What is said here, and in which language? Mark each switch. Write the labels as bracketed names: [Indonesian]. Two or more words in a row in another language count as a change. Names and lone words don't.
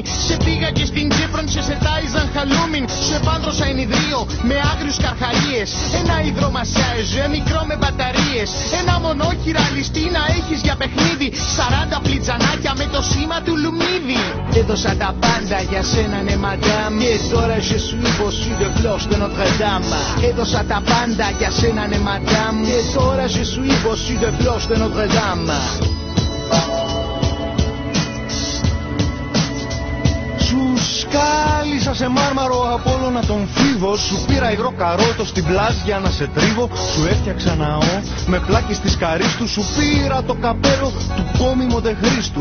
[Greek] Σε πήγα και στην Κύπρον σε σετάιζαν χαλούμιν. Σου επάνδρωσα ενιδρίο με άγριους καρχαρίες. Ένα υδρομασάζ μικρό με μπαταρίες. Ένα μονόχειρα ληστή να έχεις για παιχνίδι. 40 πλιτζανάκια με το σήμα του Λουμίδι. Έδωσα τα πάντα για σένα ναι μαντάμ. Και τώρα [French] je suis bossu de cloche de Notre Dame. [Greek] Έδωσα τα πάντα για σένα ναι μαντάμ. Και τώρα [French] je suis bossu de cloche de Notre Dame. [Greek] Κάλυσα σε μάρμαρο Απόλλωνα τον φίβο. Σου πήρα υγρό καρότο στην πλάζ για να σε τρίβω. Σου έφτιαξα ναό με πλάκες της Καρίστου. Σου πήρα το καπέλο του κόμι Μοντεχρίστου.